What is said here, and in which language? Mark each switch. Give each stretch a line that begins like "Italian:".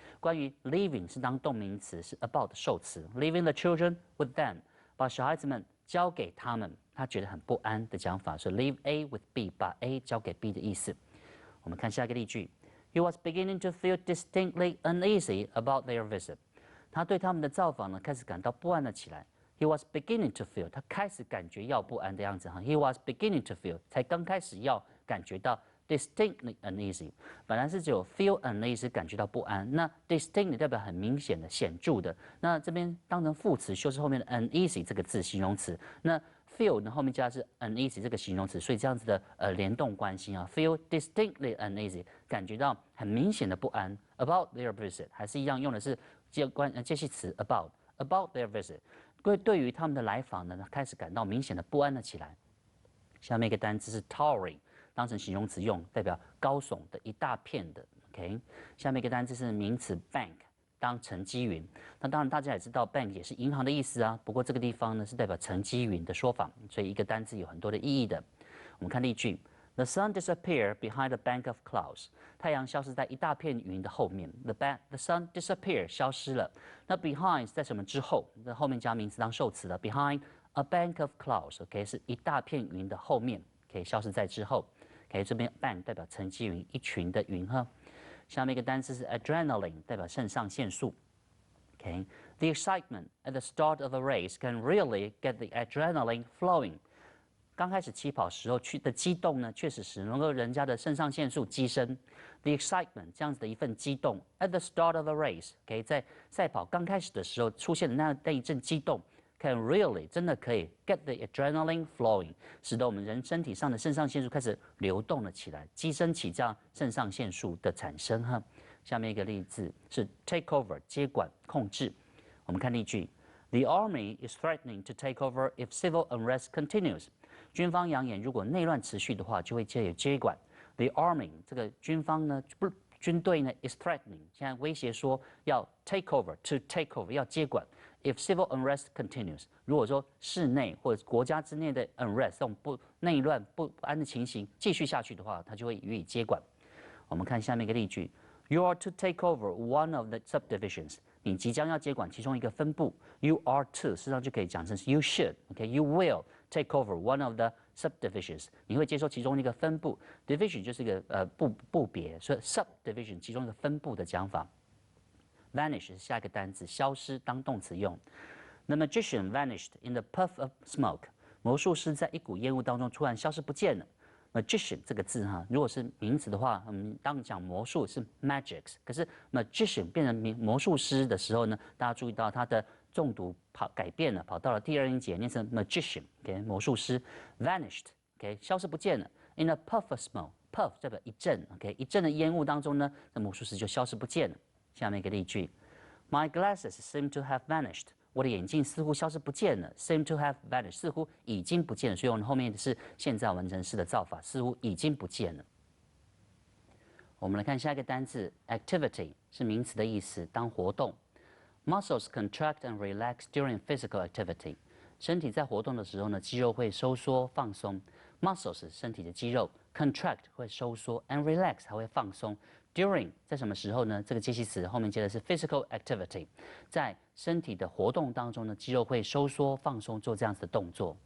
Chinese: 关于 leaving 是当动名词，是 about 的受词。
English: leaving the children with them，
Chinese: 把小孩子们交给他们，他觉得很不安的讲法，是
English: leave A with B，
Chinese: 把 A 交给 B 的意思。我们看下一个例句
English: ：He was beginning to feel distinctly uneasy about their visit。
Chinese: 他对他们的造访呢，开始感到不安了起来。
English: He was beginning to feel，
Chinese: 他开始感觉要不安的样子哈。
English: He was beginning to feel，
Chinese: 才刚开始要感觉到
English: distinctly uneasy。
Chinese: 本来是只有
English: feel uneasy
Chinese: 感觉到不安，那 distinctly 代表很明显的、显著的。那这边当成副词修饰后面的 uneasy 这个字形容词。那 feel 呢后面加的是 uneasy 这个形容词，所以这样子的联动关系啊 ，
English: feel distinctly uneasy
Chinese: 感觉到很明显的不安。
English: About their visit
Chinese: 还是一样用的是介系词
English: about their visit。
Chinese: 对于他们的来访呢，开始感到明显的不安了起来。下面一个单词是 towering， 当成形容词用，代表高耸的一大片的。 OK， 下面一个单词是名词 bank， 当沉积云。那当然大家也知道 bank 也是银行的意思啊，不过这个地方呢是代表沉积云的说法，所以一个单词有很多的意义的。
English: 我们看例句 ：The sun disappeared behind a bank of clouds。
Chinese: 太阳消失在一大片云的后面。
English: The sun disappeared
Chinese: 消失了。那 behind 在什么之后？在后面加名词当受词了。
English: Behind a bank of clouds，
Chinese: OK， 是一大片云的后面，可以消失在之后。 OK， 这边 bank 代表沉积云，一群的云哈。下面一个单词是 adrenaline， 代表肾上腺素。
English: OK，the excitement at the start of a race can really get the adrenaline flowing。
Chinese: 刚开始起跑时候的激动呢，确实是能够人家的肾上腺素激升。
English: The excitement
Chinese: 这样子的一份激动 ，
English: at the start of a race，
Chinese: 在赛跑刚开始的时候出现的那一阵激动 ，
English: can really
Chinese: 真的可以
English: get the adrenaline flowing，
Chinese: 使得我们人身体上的肾上腺素开始流动了起来，激升起这样肾上腺素的产生哈。下面一个例子是 take over 接管控制。我们看例句
English: ：The army is threatening to take over if civil unrest continues。
Chinese: 军方扬言，如果内乱持续的话，就会接管。
English: The army
Chinese: 这个军方呢，军队呢
English: is threatening，
Chinese: 现在威胁说要
English: take over，to take over
Chinese: 要接管。
English: If civil unrest continues，
Chinese: 如果说室内或者国家之内的 unrest 这种内乱不安的情形继续下去的话，它就会予以接管。我们看下面一个例句
English: ：You are to take over one of the subdivisions。
Chinese: 你即将要接管其中一个分部。
English: You are to
Chinese: 事实上就可以讲成是
English: you should。
Chinese: OK，
English: you will take over one of the subdivisions，
Chinese: 你会接收其中一个分部 ，division 就是一个部别，所以 subdivision 其中一个分部的讲法。 vanish 是下一个单词，消失当动词用。
English: The magician vanished in the puff of smoke，
Chinese: 魔术师在一股烟雾当中突然消失不见了。 magician 这个字哈，如果是名词的话，我们当讲魔术是 magics， 可是 magician 变成魔术师的时候呢，大家注意到它的重读改变了，跑到了第二音节，念成 magician，OK， 魔术师 vanished，OK， 消失不见了。
English: In a puff of smoke，
Chinese: puff 代表一阵 ，OK， 一阵的烟雾当中呢，那魔术师就消失不见了。下面一个例句
English: ：My glasses seem to have vanished。
Chinese: 我的眼镜似乎消失不见了 ，
English: seem to have vanished，
Chinese: 似乎已经不见了。所以我们后面的是现在完成式的造法，似乎已经不见了。我们来看下一个单词 ，activity 是名词的意思，当活动。
English: Muscles contract and relax during physical activity。
Chinese: 身体在活动的时候呢，肌肉会收缩放松。Muscles 是身体的肌肉 ，
English: contract
Chinese: 会收缩 ，
English: and relax
Chinese: 还会放松。 During 在什么时候呢？这个介系词后面接的是
English: physical activity，
Chinese: 在身体的活动当中呢，肌肉会收缩放松，做这样子的动作。